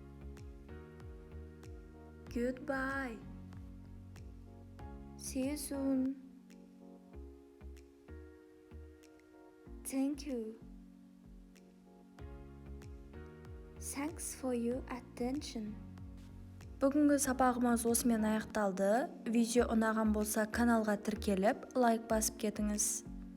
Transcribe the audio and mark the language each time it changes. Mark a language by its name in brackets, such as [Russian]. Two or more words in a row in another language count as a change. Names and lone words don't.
[English] Goodbye. See you soon. Thank you. Thanks for your attention. [Kazakh] Бүгінгі сабағымыз осымен аяқталды. Видео ұнаған болса каналға тіркеліп, лайк басып кетіңіз.